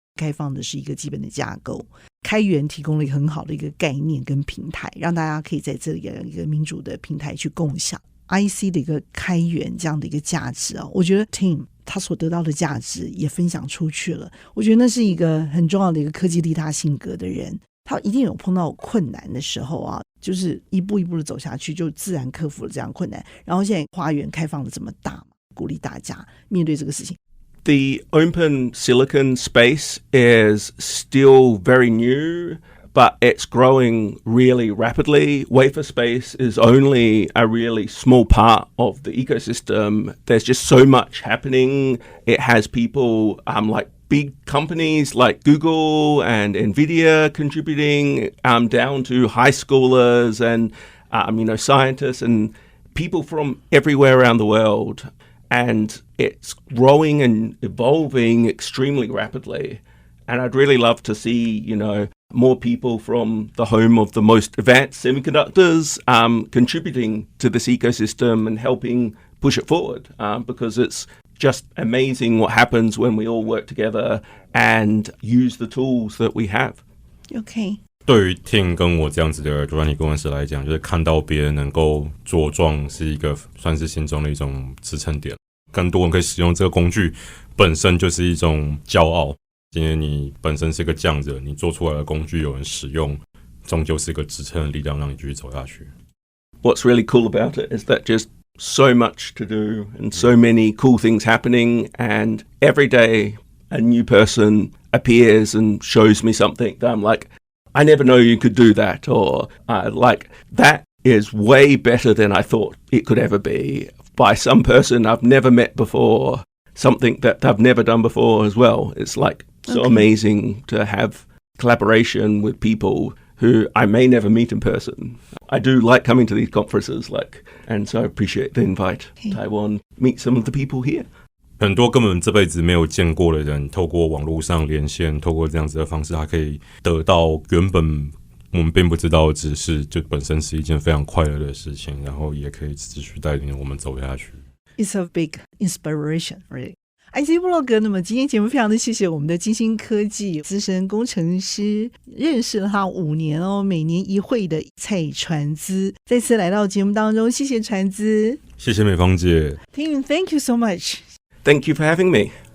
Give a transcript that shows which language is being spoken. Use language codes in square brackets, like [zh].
[zh] 开放的是一个基本的架构，开源提供了一个很好的一个概念跟平台，让大家可以在这里有一个民主的平台去共享 IC 的一个开源这样的一个价值我觉得 Tim 他所得到的价值也分享出去了，我觉得那是一个很重要的一个科技利他性格的人，他一定有碰到困难的时候就是一步一步的走下去，就自然克服了这样困难，然后现在花园开放的这么大嘛，鼓励大家面对这个事情。 [en] The open silicon space is still very new, but it's growing really rapidly. Wafer space is only a really small part of the ecosystem. There's just so much happening. It has people like big companies like Google and Nvidia contributing, down to high schoolers and scientists and people from everywhere around the world.And it's growing and evolving extremely rapidly. And I'd really love to see, more people from the home of the most advanced semiconductors contributing to this ecosystem and helping push it forward, because it's just amazing what happens when we all work together and use the tools that we have. Okay. [zh] 对于 Tim 跟我这样子的软体工程师来讲，就是看到别人能够茁壮是一个算是心中的一种支撑点，更多人可以使用这个工具本身就是一种骄傲。今天你本身是一个匠人，你做出来的工具有人使用，终究是一个支撑的力量，让你继续走下去。 [en] What's really cool about it is that just so much to do and so many cool things happening, and every day a new person appears and shows me something that I'm like,I never know you could do that, or that is way better than I thought it could ever be, by some person I've never met before, something that I've never done before as well. It's so amazing to have collaboration with people who I may never meet in person. I do like coming to these conferences, and so I appreciate the invite. Taiwan, meet some of the people here. [zh] 很多根本这辈子没有见过的人，透过网络上连线，透过这样子的方式，他可以得到原本我们并不知道的知识，就本身是一件非常快乐的事情，然后也可以持续带领我们走下去。 [en] It's a big inspiration, really. [zh] IC 部落格，那么今天节目非常的谢谢我们的晶心科技资深工程师，认识了他5年每年一会的蔡传资，再次来到节目当中，谢谢传资，谢谢美芳姐。 [en] Tim, thank you so much.Thank you for having me.